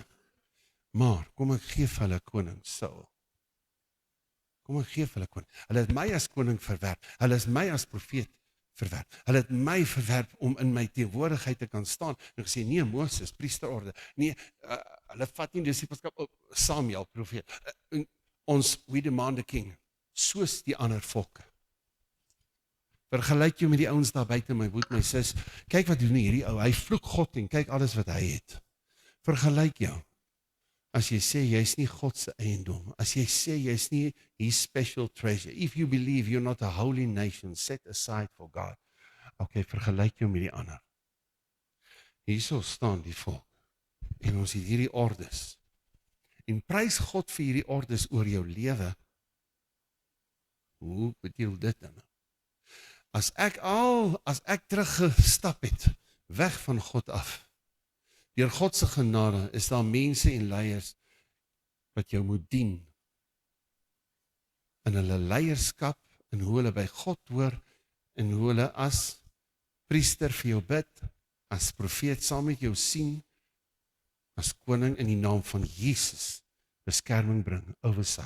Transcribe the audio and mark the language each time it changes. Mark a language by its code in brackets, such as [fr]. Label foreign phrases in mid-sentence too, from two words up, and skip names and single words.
[af] Maar, kom ek gee vir hulle koning Saul. Kom ek gee vir hulle koning. Hulle het my as koning verwerp, hulle is my as profeet verwerp. Hulle het my verwerp om in my teenwoordigheid te kan staan. En gesê, nee, Moses, priesterorde, nee, hulle vat nie disipelskap op Samuel, profeet. [en] We demand a king, [af] soos die ander volke. Vergelyk jou met die ouens daar buite, my broer, my sis. Kyk wat doen hierdie ou, hy vloek God en kyk alles wat hy het. Vergelyk jou. As jy sê jy's nie God se eiendom, as jy sê jy's nie [en] his special treasure, if you believe you're not a holy nation set aside for God, okay, [af] vergelyk jou met die ander. Hierso staan die volk en ons het hierdie ordes. En prys God vir hierdie ordes oor jou lewe. Hoe beteken dit dan? As ek teruggestap het, weg van God af, deur God se genade, is daar mense en leiers wat jou moet dien in hulle leierskap, en hoe hulle by God hoor, en hoe hulle as priester vir jou bid, as profeet saam met jou sien, as koning in die naam van Jesus beskerming bring, oversight.